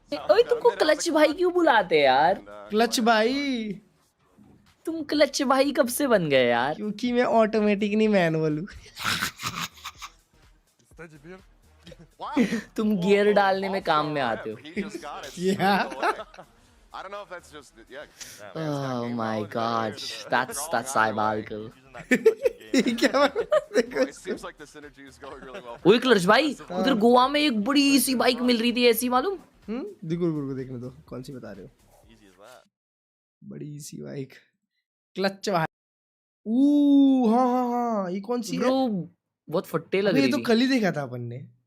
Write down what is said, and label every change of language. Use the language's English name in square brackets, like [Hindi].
[Hindi] ओए तुमको क्लच भाई क्यों बुलाते हैं यार? क्लच भाई. तुम क्लच भाई कब से बन गए यार? क्योंकि मैं ऑटोमेटिक नहीं मैनुअल हूँ. तुम गियर डालने में काम में आते हो. [English] Yeah. I don't know if that's just Oh my god, that's diabolical. It seems like the synergy is going really well. [Hindi] ओए क्लर्ज भाई, उधर गोवा में एक बड़ी सी बाइक मिल रही थी ऐसी मालूम? देखो देखने दो कौन सी बता रहे हो. बड़ी सी बाइक. क्लच भाई. हाँ ये कौन सी है? ब्रो बहुत फट्टे लग रही थी. ये तो कल ही देखा था अपन ने.